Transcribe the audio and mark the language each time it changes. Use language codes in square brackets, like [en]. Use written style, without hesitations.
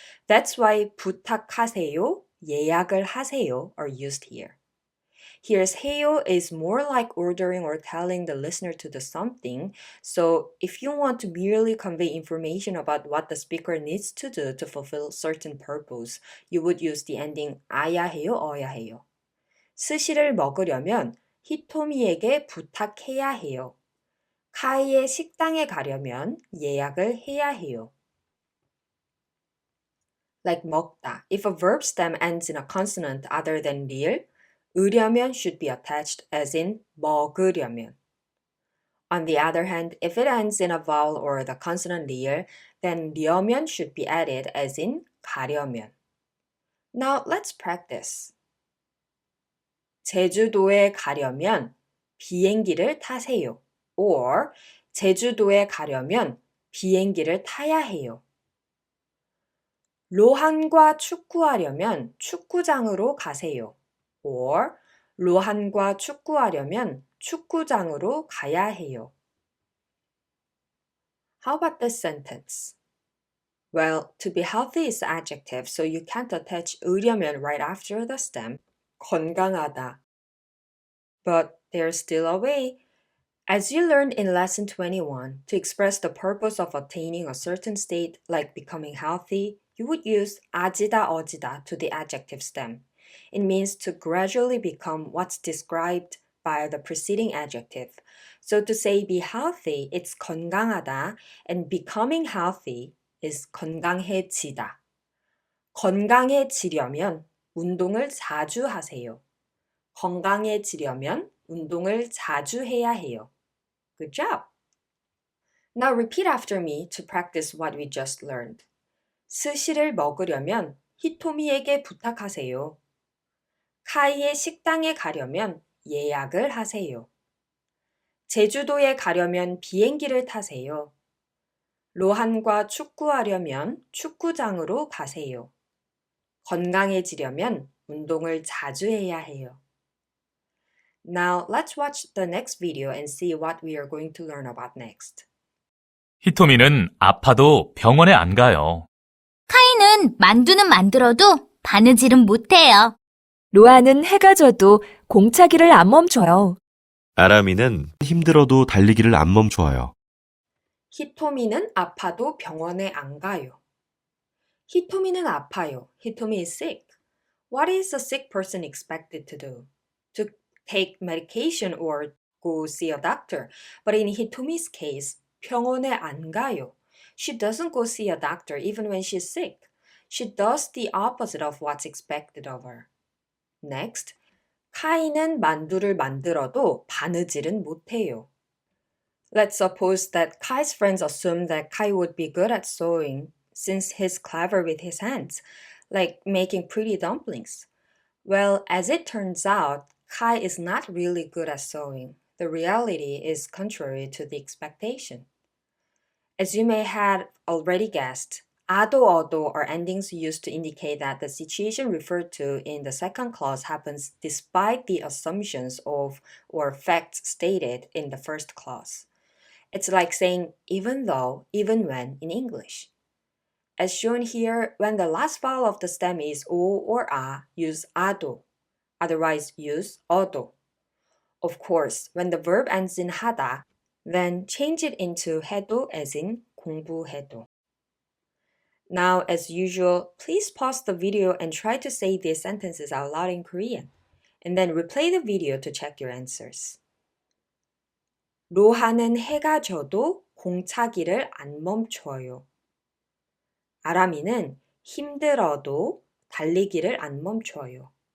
[en] That's why [ko] 부탁하세요, 예약을 하세요 [en] are used here. Here's 해요 is more like ordering or telling the listener to do something. So if you want to merely convey information about what the speaker needs to do to fulfill certain purpose, you would use the ending 아야 해요, 어야 해요. [ko] 스시를 먹으려면 히토미에게 부탁해야 해요. 카이의 식당에 가려면 예약을 해야 해요. [en] Like 먹다. If a verb stem ends in a consonant other than 리을, 으려면 should be attached as in 먹으려면. On the other hand, if it ends in a vowel or the consonant 리을, then 려면 should be added as in 가려면. Now let's practice. [ko] 제주도에 가려면 비행기를 타세요. Or 제주도에 가려면 비행기를 타야 해요. 로한과 축구하려면 축구장으로 가세요. Or 로한과 축구하려면 축구장으로 가야 해요. [en] How about this sentence? Well, to be healthy is adjective, so you can't attach 으려면 right after the stem. 건강하다. But there's still a way. As you learned in lesson 21, to express the purpose of attaining a certain state, like becoming healthy, you would use 아지다 어지다 to the adjective stem. It means to gradually become what's described by the preceding adjective. So to say be healthy, it's 건강하다, and becoming healthy is 건강해지다. [ko] 건강해지려면 운동을 자주 하세요. 건강해지려면 운동을 자주 해야 해요. [en] Good job! Now repeat after me to practice what we just learned. [ko] 스시를 먹으려면 히토미에게 부탁하세요. 카이의 식당에 가려면 예약을 하세요. 제주도에 가려면 비행기를 타세요. 로한과 축구하려면 축구장으로 가세요. 건강해지려면 운동을 자주 해야 해요. [en] Now let's watch the next video and see what we are going to learn about next. [ko] 히토미는 아파도 병원에 안 가요. 카이는 만두는 만들어도 바느질은 못해요. 로아는 해가 져도 공차기를 안 멈춰요. 아람이는 힘들어도 달리기를 안 멈춰요. 히토미는 아파도 병원에 안 가요. 히토미는 아파요. [en] 히토미 is sick. What is a sick person expected to do? To take medication or go see a doctor. But in Hitomi's case, [ko] 병원에 안 가요. [en] She doesn't go see a doctor even when she's sick. She does the opposite of what's expected of her. [ko] Next, 카이는 만두를 만들어도 바느질은 못해요. [en] Let's suppose that Kai's friends assume that Kai would be good at sewing since he's clever with his hands, like making pretty dumplings. Well, as it turns out, Kai is not really good at sewing. The reality is contrary to the expectation. As you may have already guessed, 아도 어도 are endings used to indicate that the situation referred to in the second clause happens despite the assumptions of or facts stated in the first clause. It's like saying even though, even when in English. As shown here, when the last vowel of the stem is o or a, use 아도. Otherwise, use 어도. Of course, when the verb ends in 하다, then change it into 해도 as in 공부해도. Now, as usual, please pause the video and try to say these sentences out loud in Korean, and then replay the video to check your answers. [ko] 로하는 해가 져도 공차기를 안 멈춰요. 아람이는 힘들어도 달리기를 안 멈춰요.